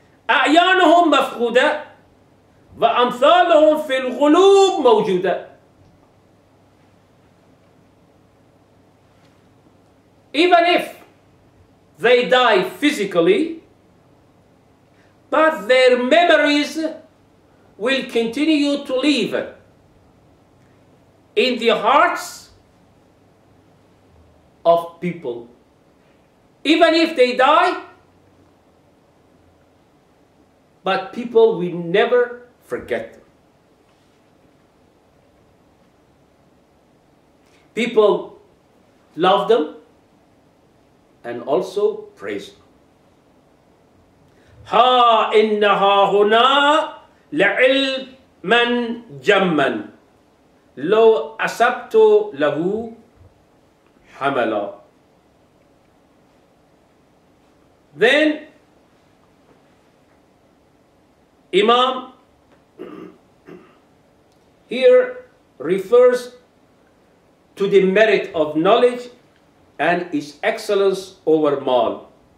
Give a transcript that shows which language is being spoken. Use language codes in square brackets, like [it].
[ar] أعيانهم مفقودة وأمثالهم في القلوب موجودة. [en] Even if they die physically, but their memories will continue to live in the hearts of people. Even if they die, but people will never forget them. People love them and also praise them. [ar] ها إنها هنا لعلما جما لو أسبت له حملا. [en] Then Imam here refers to the merit of knowledge and its excellence over mal.